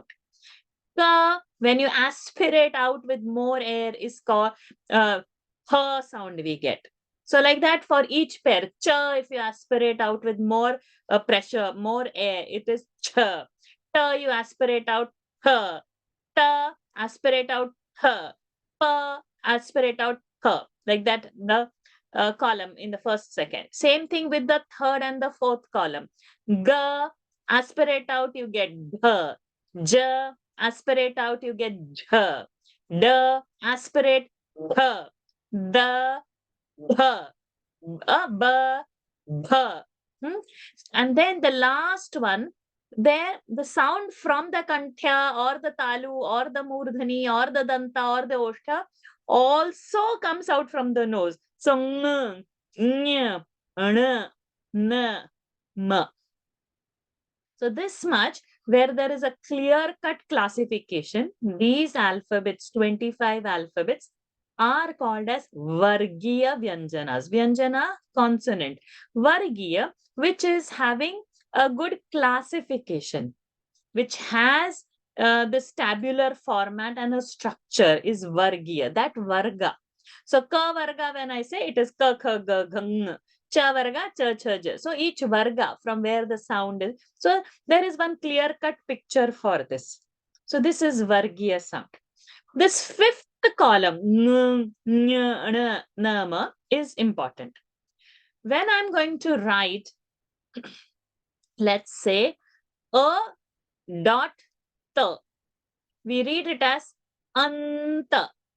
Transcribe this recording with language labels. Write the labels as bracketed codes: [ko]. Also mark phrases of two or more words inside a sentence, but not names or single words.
[en] Ka, when you aspirate out with more air, is called ha sound we get. So like that for each pair. Cha, if you aspirate out with more pressure, more air, it is cha. Ta, you aspirate out ha. Ta, aspirate out ha. Pa, aspirate out ha. Like that, the column in the first second. Same thing with the third and the fourth column. Ga, aspirate out, you get gha. Ja, aspirate out, you get jha. Da, aspirate ha. Da, bha. Ba, bha. And then the last one, there the sound from the kanthya or the talu or the murdhani or the danta or the oshtha also comes out from the nose. So ng, nya, na, na, ma. So this much where there is a clear-cut classification, these alphabets, 25 alphabets, are called as [sa] Vargiya Vyanjanas. [en] Vyanjana, consonant. Vargiya, which is having a good classification, which has this tabular format and a structure is Vargiya, that Varga. So [sa] ka Varga, [en] when I say, it is [sa] ka, kha, ga, ghang. Cha Varga, cha, cha, [en] ja. So each Varga from where the sound is. So there is one clear-cut picture for this. So this is Vargiya sound. This fifth column, ng, nya, na, nama, is important. When I'm going to write, let's say, a dot ta, we read it as anta.